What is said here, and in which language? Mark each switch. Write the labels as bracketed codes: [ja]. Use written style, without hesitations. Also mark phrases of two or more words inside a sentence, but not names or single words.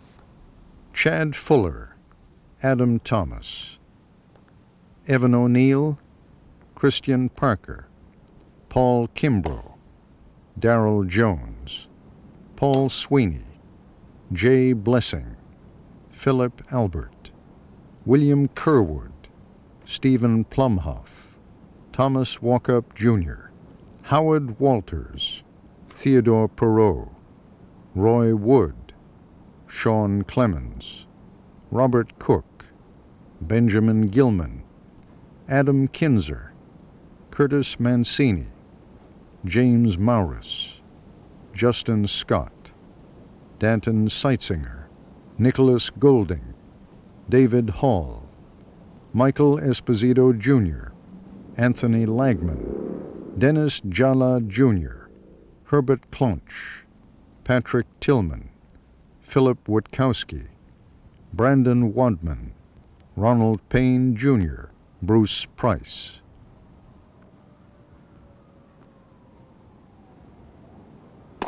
[en] Chad Fuller, Adam Thomas, Evan O'Neill, Christian Parker, Paul Kimbrough, Darrell Jones, Paul Sweeney, Jay Blessing, Philip Albert, William Kerwood, Stephen Plumhoff, Thomas Walkup Jr., Howard Walters, Theodore Perot, Roy Wood, Sean Clemens, Robert Cook, Benjamin Gilman, Adam Kinzer, Curtis Mancini, James Maurus, Justin Scott, Danton Seitzinger, Nicholas Golding, David Hall, Michael Esposito Jr., Anthony Lagman, Dennis Jala Jr., Herbert Clonch, Patrick Tillman, Philip Witkowski, Brandon Wadman, Ronald Payne Jr., Bruce Price.